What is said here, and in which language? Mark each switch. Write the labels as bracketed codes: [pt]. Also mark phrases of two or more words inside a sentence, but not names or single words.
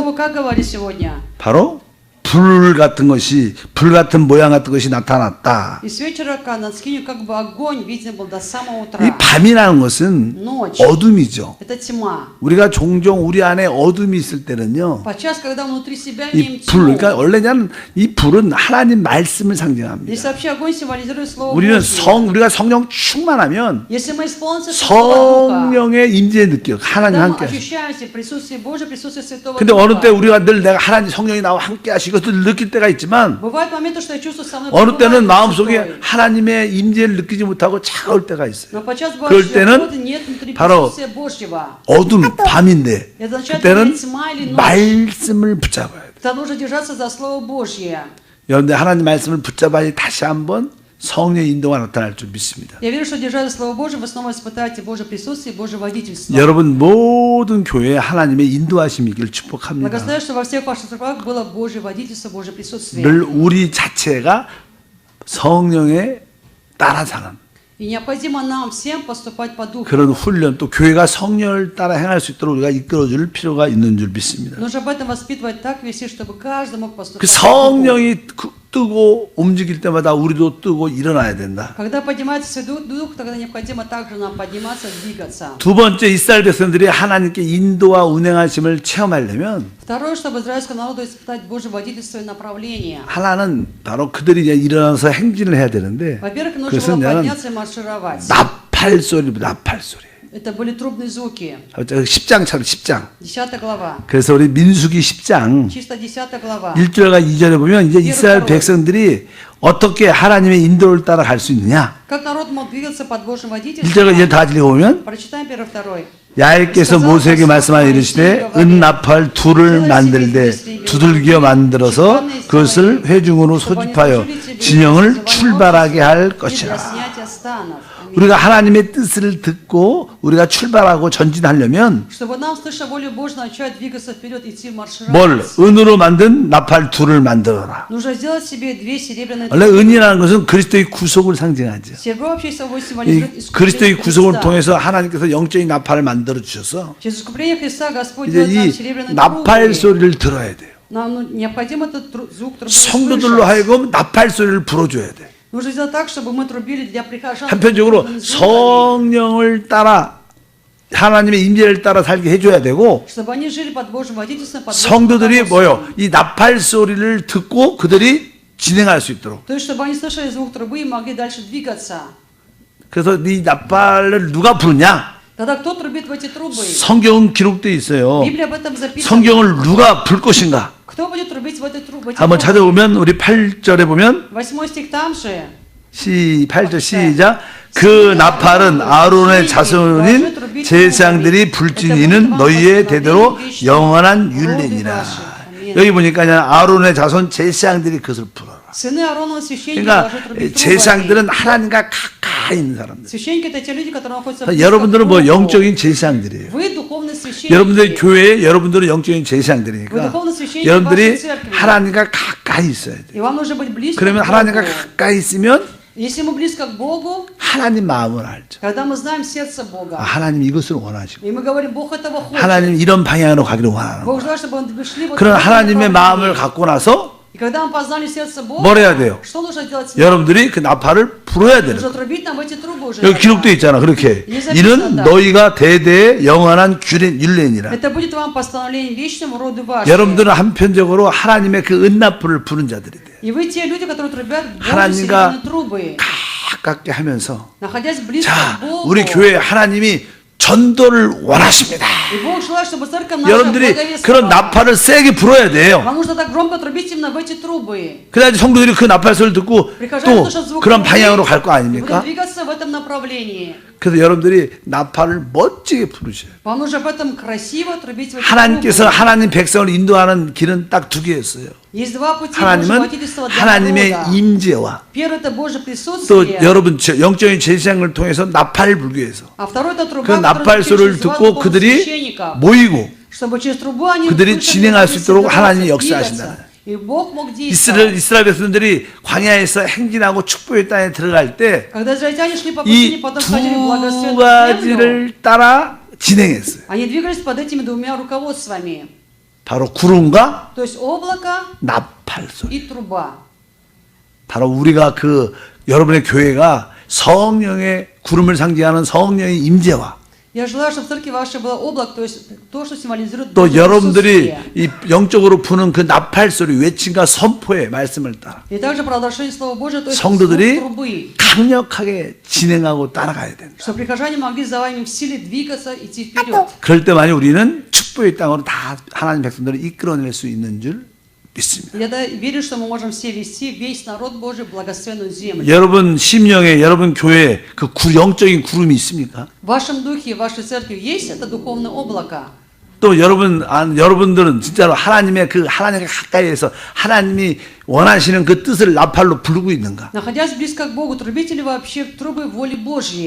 [ru] вы как говорили сегодня? [ko] 바로 불 같은 것이 불 같은 모양 같은 것이 나타났다. [ru] И с вечера над скинью как бы огонь виден был до самого [ko] 이 [ru] утра. [ko] 밤이라는 것은 [ru] Ночь. [ko] 어둠이죠. [ru] Это тьма. [ko] 우리가 종종 우리 안에 어둠이 있을 때는요. [ru] Подчас, когда внутри себя [ko] 이 [ru] имеем [ko] 불, [ru] тьму, [ko] 그러니까 원래는 이 불은 하나님 말씀을 상징합니다. [ru] если вообще огонь символизирует Слово [ko] 우리는 [ru] Божье, [ko] 우리가 성령 충만하면 [ru] если мы исполнимся Святого Духа, [ko] 성령의 임재 느껴. 하나님 [ru] когда мы [ko] 함께 하시고. [ru] ощущаем себе присутствие Божье, присутствие Святого [ko] 근데 어느 때 [ru] Духа, [ko] 우리가 늘 내가 하나님 성령이 나와 함께 하시고 또 느낄 때가 있지만 [ru] бывают моменты, что я чувствую со мной [ko] 어느 때는 [ru] пребывает Дух [ko] 마음속에 [ru] Святой. [ko] 하나님의 임재를 느끼지 못하고 차가울 때가 있어요. [ru] Но подчас [ko] 그럴 [ru] бывает, [ko] 때는 [ru] что нет внутри [ko] 바로 [ru] присутствия Божьего. [ko] 어둠 밤인데 [ru] Это означает, [ko] 그때는 [ru] что тьма или ночь. [ko] 말씀을 붙잡아야 돼. [ru] Тогда нужно держаться за Слово Божье. [ko] 그런데 하나님 말씀을 붙잡아야 다시 한번 성령의 인도가 나타날 줄 믿습니다. [ru] Я верю, что держась за Слово Божье, вы снова испытаете Божье присутствие и Божье водительство. [ko] 여러분 모든 교회에 하나님의 인도하심이 있기를 축복합니다. [ru] Благословляю, что во всех ваших церквах было Божье водительство, Божье присутствие. [ko] 늘 우리 자체가 성령에 따라 사는 [ru] И необходимо нам всем поступать по Духу. [ko] 그런 훈련 또 교회가 성령을 따라 행할 수 있도록 우리가 이끌어줄 필요가 있는 줄 믿습니다. [ru] Нужно об этом воспитывать так вести, чтобы каждый мог [ko] 그 [ru] поступать по Духу. [ko] 성령이 뜨고 움직일 때마다 우리도 뜨고 일어나야 된다. [ru] Когда поднимается Святой Дух, тогда необходимо также нам подниматься, двигаться. [ko] 두 번째 이스라엘 백성들이 하나님께 인도와 운행하심을 체험하려면 [ru] Второе, чтобы израильскому народу испытать Божье водительство и направление. [ko] 하나는 바로 그들이 이제 일어나서 행진을 해야 되는데 [ru] Во-первых, нужно [ko] 그것은 [ru] было [ko] 나는 [ru] подняться и маршировать. [ko] 나팔 소리. [ru] Это были трубные звуки. [ko] 10장처럼 10장. [ru] 10 глава. [ko] 그래서 우리 민수기 10장 [ru] Чисто 10 глава. [ko] 1절과 2절에 보면 이제 이스라엘 백성들이 어떻게 하나님의 인도를 따라 갈 수 있느냐. [ru] Как народ мог двигаться под Божьим [ko] 1절과 2절 [ru] водительством? [ko] 다 읽어보면 [ru] Прочитаем первый, второй. [ko] 야훼께서 모세에게 말씀하여 이르시되 은나팔 둘을 만들되 두들겨 만들어서 그것을 회중으로 소집하여 진영을 출발하게 할 [ru] Для [ko] 것이라. [ru] снятия станов. [ko] 우리가 하나님의 뜻을 듣고 우리가 출발하고 전진하려면 [ru] Чтобы нам, слыша волю Божью, начать двигаться вперед, идти [ko] 뭘 [ru] маршировать. [ko] 은으로 만든 나팔 둘을 만들어라. [ru] Нужно сделать себе 2 серебряные [ko] 원래 [ru] трубы. [ko] 은이라는 것은 그리스도의 구속을 상징하죠. [ru] Серебро вообще собой [ko] 이 [ru] символизирует [ko] 그리스도의 [ru] искупление [ko] 구속을 [ru] Христа. [ko] 통해서 하나님께서 영적인 나팔을 만들어 주셔서 [ru] Через искупление Христа Господь [ko] 이제 [ru] дает нам [ko] 이 [ru] серебряные [ko] 나팔 [ru] трубы. [ko] 소리를 들어야 돼요. [ru] Нам необходимо этот звук трубы [ko] 성도들로 [ru] услышать. [ko] 하여금 나팔 소리를 불어줘야 돼. [ru] Нужно сделать так, чтобы мы трубили для прихожан. [ko] 한편적으로 [ru] трубными звуками, [ko] 성령을 따라 하나님의 임재를 따라 살게 해줘야 되고 [ru] чтобы они жили под Божьим водительством, под Божьим [ko] 성도들이 [ru] руководством. [ko] 뭐요? 이 나팔 소리를 듣고 그들이 진행할 수 있도록. [ru] То есть, чтобы они слышали звук трубы и могли дальше двигаться. [ko] 그래서 이 나팔을 누가 부르냐? [ru] Тогда кто трубит в эти трубы? [ko] 성경은 기록되어 있어요. [ru] Библия об этом записана. [ko] 성경을 누가 불 것인가? [ru] Кто будет трубить в этой трубе? [ko] 한번 찾아보면 우리 8절에 보면 [ru] 8 стих там же. [ko] 8절 시작. 그 나팔은 아론의 자손인 제사장들이 불지니는 너희의 대대로 영원한 율례니라. 여기 보니까 아론의 자손 제사장들이 그것을 불어라. [ru] Сыны Ааронова священники [ko] 그러니까 [ru] должны трубить трубами. [ko] 제사장들은 하나님과 가까이 있는 사람들. [ru] Священники это те люди, которые находятся близко [ko] 여러분들은 [ru] к [ko] 뭐 [ru] Богу. [ko] 영적인 제사장들이에요. [ru] Вы духовные священники. [ko] 여러분들의 교회에 여러분들은 영적인 제사장들이니까 여러분들이 하나님과 가까이 있어야 돼요. [ru] И вам нужно быть близко [ko] 그러면 [ru] к [ko] 하나님과 [ru] Богу. [ko] 가까이 있으면 [ru] Если мы близко к Богу, [ko] 하나님 마음을 알죠. [ru] когда мы знаем сердце Бога, [ko] 하나님 이것을 원하시고 [ru] и мы говорим, Бог этого хочет. [ko] 하나님 이런 방향으로 가기를 원하는 [ru] Бог [ko] 거예요. [ru] желает, чтобы мы шли вот в [ko] 그런 [ru] этом [ko] 하나님의 마음을 [ru] направлении. [ko] 갖고 나서 [ru] И когда мы познали сердце Бога, [ko] 뭘 해야 돼요? [ru] что нужно делать? [ko] 여러분들이 그 나팔을 불어야 되는 [ru] Нужно [ko] 거예요. [ru] трубить нам эти трубы уже. [ko] 여기 기록도 있잖아. 그렇게 이는 너희가 대대의 영원한 율례니라. [ru] Это будет вам постановлением вечным роду вашим. [ko] 여러분들은 한편적으로 하나님의 그 은나풀을 부는 자들이 돼요. [ru] И вы те люди, которые трубят Богу [ko] 하나님과 [ru] серебряные трубы, [ko] 가깝게 하면서 [ru] находясь близко [ko] 자, [ru] к Богу. [ko] 우리 교회 하나님이 전도를 원하십니다. [ru] И Бог желает, чтобы церковь наша [ko] 여러분들이 그런 [ru] благовествовала. [ko] 나팔을 세게 불어야 돼요. [ru] Вам нужно так громко трубить именно в эти трубы. [ko] 그래야지 성도들이 그 나팔 소리를 듣고 또 그런 방향으로 갈 거 [ru] Будут [ko] 아닙니까? [ru] двигаться в этом направлении. [ko] 그래서 여러분들이 나팔을 멋지게 부르셔요. [ru] Вам нужно в этом красиво трубить в эти [ko] 하나님께서 [ru] трубы. [ko] 하나님 백성을 인도하는 길은 딱 두 개였어요. [ru] Есть два пути Божьего [ko] 하나님은 [ru] водительства для [ko] 하나님의 [ru] народа. [ko] 임재와 [ru] Первый это Божье [ko] 또 [ru] присутствие. [ko] 여러분 영적인 제사장을 통해서 나팔을 불기 위해서 [ru] А второй это [ko] 그 [ru] труба, [ko] 나팔 [ru] которая [ko] 소리를 [ru] через вас [ko] 듣고 [ru] духовных [ko] 그들이 [ru] священников. [ko] 모이고 [ru] Чтобы через трубу они [ko] 그들이 [ru] слышали, [ko] 진행할 수 [ru] как [ko] 있도록 [ru] собираться, [ko] 하나님이 [ru] двигаться. [ko] 역사하신다. [ru] И Бог мог действовать. [ko] 이스라엘 백성들이 광야에서 행진하고 축복의 땅에 들어갈 때 [ru] Когда израильтяне шли по [ko] 이 [ru] пустыне, потом входили в [ko] 두 [ru] благословенную землю, [ko] 가지를 따라 진행했어요. [ru] они двигались под этими двумя руководствами. [ko] 바로 구름과 [ru] То есть облако [ko] 나팔 소리. [ru] и труба. [ko] 바로 우리가 그 여러분의 교회가 성령의 구름을 상징하는 성령의 임재와 [ru] Я желаю, чтобы в церкви вашей было облако, то есть то, что символизирует [ko] 또 [ru] Божье [ko] 여러분들이 [ru] присутствие. [ko] 이 영적으로 부는 그 나팔 소리 외침과 선포의 말씀을 따라 [ru] И также провозглашение Слова Божьего, то есть звук [ko] 성도들이 [ru] трубы. [ko] 강력하게 진행하고 따라가야 된다. [ru] Чтобы прихожане могли за вами в силе двигаться, идти вперед. [ko] 그럴 때만이 우리는 축복의 땅으로 다 하나님 백성들을 이끌어낼 수 있는 줄 믿습니다. [ru] Я верю, что мы можем все вести весь народ Божий в благословенную землю. [ko] 여러분 심령에 여러분 교회에 그 영적인 구름이 있습니까? [ru] В вашем духе, в вашей церкви есть это духовное облако. [ko] 또 여러분들은 진짜로 하나님의 그 하나님과 가까이에서 하나님이 원하시는 그 뜻을 나팔로 부르고 있는가? [ru] Находясь близко к Богу, трубите ли вообще трубы воли Божьей?